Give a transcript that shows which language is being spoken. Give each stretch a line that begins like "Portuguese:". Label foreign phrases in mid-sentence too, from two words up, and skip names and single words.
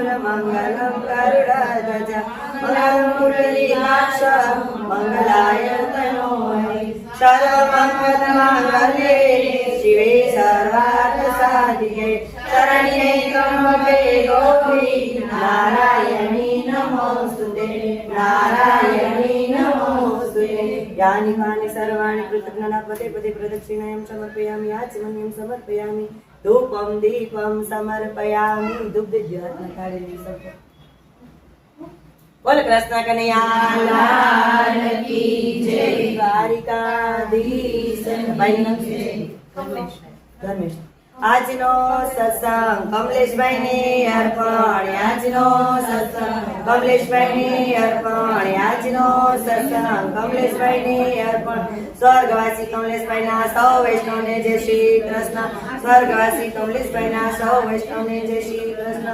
Sanskrit: મંગલમ ગરુડધ્વજ મંગલમ પુંડરીકાક્ષ મંગલાય તનોય સર્વમંગલ માંગલ્યે શિવે સર્વાર્થ સાધિકે શરણ્યે ત્ર્યંબકે ગૌરી નારાયણી નમોસ્તુતે નારાયણી નમોસ્તુતે. यानि कानि सर्वाणि कृतज्ञना पदे पदे प्रदक्षिणायां समर्पयामि आचमनीयं समर्पयामि धूपं दीपं समर्पयामि दुग्धज्योत्नकारिणी सब.
Hindi: बोल कृष्ण कन्हैया लाल की जय.
Gujarati: द्वारिकाधीश धर्मेश આજનો સત્સંગ કમલેશભાઈને અર્પણ. આજનો સત્સંગ કમલેશભાઈને અર્પણ. આજનો સત્સંગ કમલેશભાઈને અર્પણ. સ્વર્ગવાસી કમલેશભાઈના સૌ વૈષ્ણવને જય શ્રી કૃષ્ણ. સ્વર્ગવાસી કમલેશભાઈના સૌ વૈષ્ણવને જય શ્રી કૃષ્ણ.